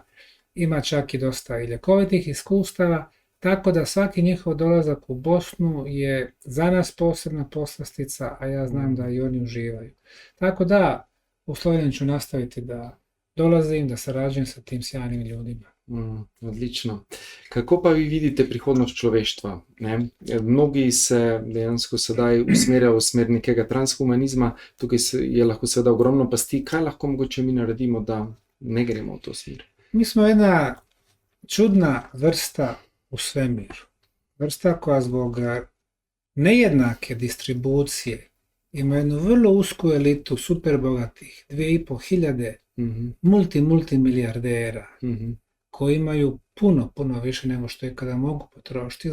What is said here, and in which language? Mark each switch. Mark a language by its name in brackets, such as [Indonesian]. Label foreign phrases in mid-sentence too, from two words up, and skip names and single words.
[Bosnian] Ima čak i dosta i ljekovitih iskustava, tako da svaki njihov dolazak u Bosnu je za nas posebna poslastica, a ja znam da i oni uživaju. Tako da u Sloveniji ću nastaviti da dolazim, da sarađujem sa tim sjajnim ljudima. [Slovenian] Odlično. Kako pa vi vidite prihodnost človeštva? Ne? Mnogi se dejansko sedaj usmerjajo v smer nekega transhumanizma, tukaj je lahko seveda ogromno pasti. Kaj lahko mogoče mi naredimo, da ne gremo v to smer? [Bosnian] Mi smo jedna čudna vrsta u svemiru. Vrsta koja zbog nejednake distribucije ima jednu vrlo usku elitu super bogatih, 2500 multimilijardera, koji imaju puno više nego što ikada mogu potrošiti.